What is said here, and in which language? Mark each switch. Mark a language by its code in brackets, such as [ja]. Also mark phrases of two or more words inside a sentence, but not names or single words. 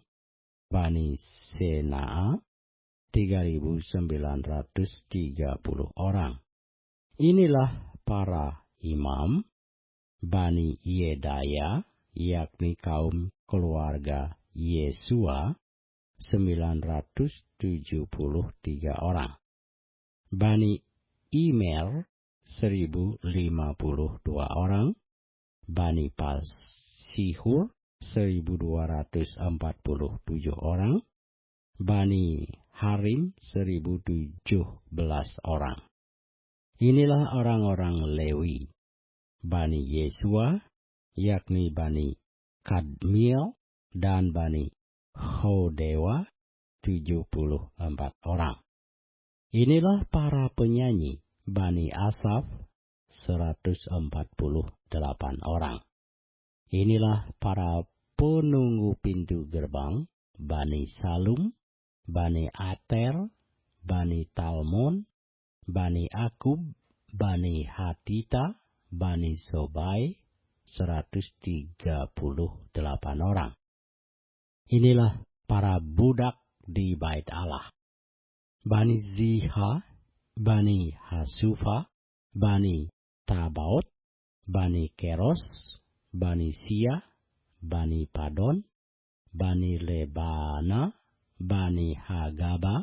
[id] Bani Senaa 3.930 orang. Inilah para imam Bani Yedaya, yakni kaum keluarga Yesua 973 orang. Bani Imer 1.052 orang. Bani Pasihur 1.247 orang. Bani Harim 1.017 orang. Inilah orang-orang Lewi. Bani Yesua, yakni Bani Kadmiel dan Bani Hodewa 74 orang. Inilah para penyanyi. Bani Asaf 148 orang. Inilah para penunggu pintu gerbang. Bani Salum, Bani Ater, Bani Talmon, Bani Akub, Bani Hatita, Bani Sobai, 138 orang. Inilah para budak di bait Allah. Bani Ziha, Bani Hasufa, Bani Tabaot, Bani Keros, Bani Sia, Bani Padon, Bani Lebana, Bani Hagaba,